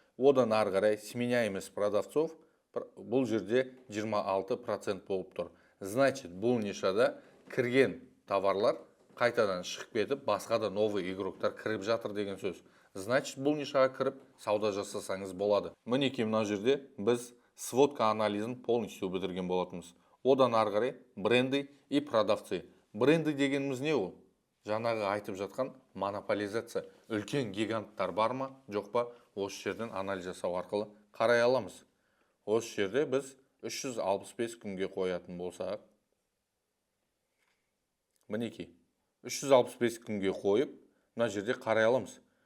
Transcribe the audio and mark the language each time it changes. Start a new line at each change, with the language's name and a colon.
Kazakh: Одан ары қарай
Russian: сменяемость продавцов
Kazakh: бұл жерде 26% болып тұр. Значит, бұл нишада кірген товарлар қайтадан шығып кетіп, басқа да новый игроктар кіріп жатыр деген сөз. Значит, бұл нишаға кіріп, сауда жасасаңыз болады. Мінеке мына жерде біз сводка анализін полностью бітірген болатымыз. Одан ары қарай
Russian: бренды и продавцы.
Kazakh: Бренды дегеніміз не ол? Жаңағы айтып жатқан монополизация. Үлкен гиганттар бар ма, жоқ па? Осы жерден анализ жасау арқылы қарай аламыз. Осы жерде біз 365 күнге қоятын болсақ, мінеке 365 күнге қойып, мына жерде қарай аламыз.